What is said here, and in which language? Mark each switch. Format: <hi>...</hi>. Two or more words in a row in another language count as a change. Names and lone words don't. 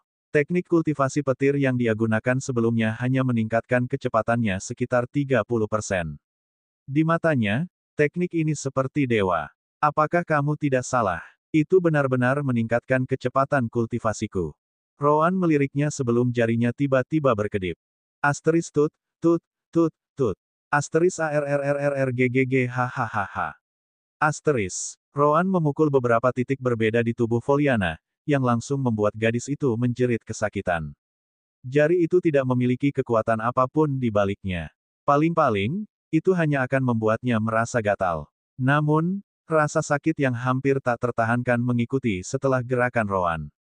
<id>Teknik kultivasi petir yang dia gunakan sebelumnya hanya meningkatkan kecepatannya sekitar 30%. Di matanya, teknik ini seperti dewa. Apakah kamu tidak salah? Itu benar-benar meningkatkan kecepatan kultivasiku. Rowan meliriknya sebelum jarinya tiba-tiba berkedip. Asteris tut, tut, tut, tut. Asteris ARRRRRGGG hahaha. Asteris. Rowan memukul beberapa titik berbeda di tubuh Foliana, yang langsung membuat gadis itu menjerit kesakitan. Jari itu tidak memiliki kekuatan apapun di baliknya. Paling-paling, itu hanya akan membuatnya merasa gatal. Namun, rasa sakit yang hampir tak tertahankan mengikuti setelah gerakan Rowan.</id>